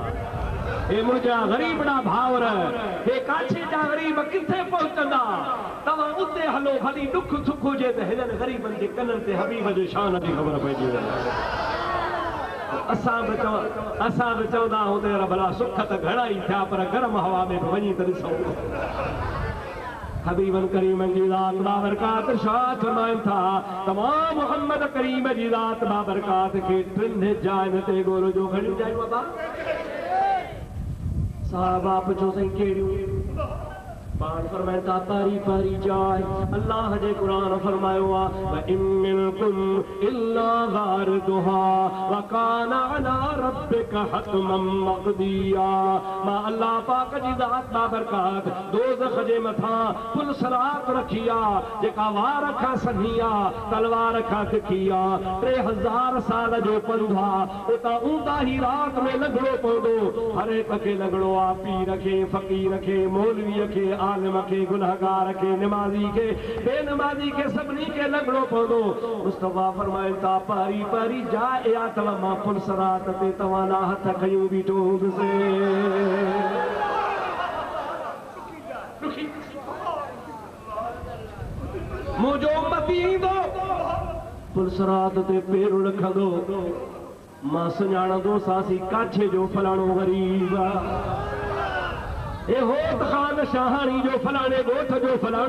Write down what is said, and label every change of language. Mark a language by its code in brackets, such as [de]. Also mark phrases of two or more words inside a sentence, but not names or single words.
[sd] हे मुंहिंजा ग़रीबड़ा भाउर हे काछे जा ग़रीब किथे पहुचंदा तव्हां उते हलो भली दुख सुख हुजे त हिननि ग़रीबनि जे कननि ते हबीब जे शान जी ख़बर पइजी वञे असां बि चवंदा आहियूं त भला सुख त घणा ई थिया पर गरम हवा में बि वञी त ॾिसूं हबीबन करीम जी ज़ात बाबरकात छा फरमाइनि था तमाम मोहम्मद करीम जी ज़ात बाबरकात खे टिन जाइन ते गोल जो घणियूं जायूं बाबा साहबा पुछो साईं कहिड़ियूं पाण फरमाइनि था पारी पारी जाय अल्लाह जे क़ुरान फरमायो आहे [ar] وإن منكم إلا واردها وكان على ربك حتما [sd] मक़दिया मां अल्लाह पाक जी ज़ात बाबरकात दोज़ख जे मथां पुल सरात रखी आहे जेका वार खां सन्ही आहे तलवार खां तिखी आहे 3000 साल जो पंधु आहे उतां ऊंदा ई रात में लंघणो पवंदो हर हिक खे लंघणो आहे पीर खे फ़क़ीर खे मौलवीअ खे आलिम के गुनहगार के नमाजी के बेनमाजी के सभनी के लंघणो पवंदो मुस्तफा फरमाइनि था पारी पारी जाए या तव्हां मां पुल सरात ते तव्हां ना हथ खयूं बीठो हूंदुसि मुंहिंजो उम्मती ईंदो पुल सरात ते पेर रखंदो मां सुञाणंदो सासी काछे जो फलाणो ग़रीब हे होत खान शाहानी जो फलाणे ॻोठ जो फलाणो